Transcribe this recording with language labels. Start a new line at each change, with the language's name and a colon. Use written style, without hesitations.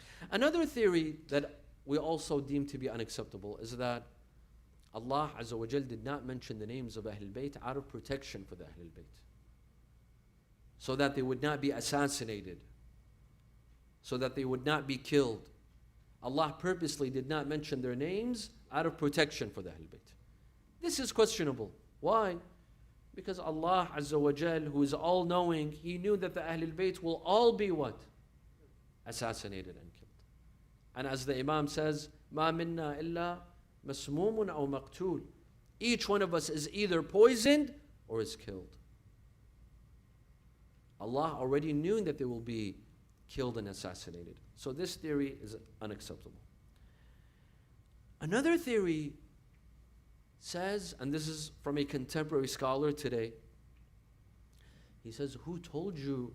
English: Another theory that we also deem to be unacceptable is that Allah Azza wa Jal did not mention the names of Ahlul Bayt out of protection for the Ahlul Bayt, so that they would not be assassinated, so that they would not be killed. Allah purposely did not mention their names out of protection for the Ahlul Bayt. This is questionable. Why? Because Allah Azza wa Jal, who is all-knowing, He knew that the Ahlul Bayt will all be what? Assassinated and killed. And as the Imam says,
Arabic: مَا مِنَّا إِلَّا مَسْمُومٌ أَوْ مَقْتُولٌ.
English: Each one of us is either poisoned or is killed. Allah already knew that they will be killed and assassinated. So this theory is unacceptable. Another theory says, and this is from a contemporary scholar today, he says, who told you?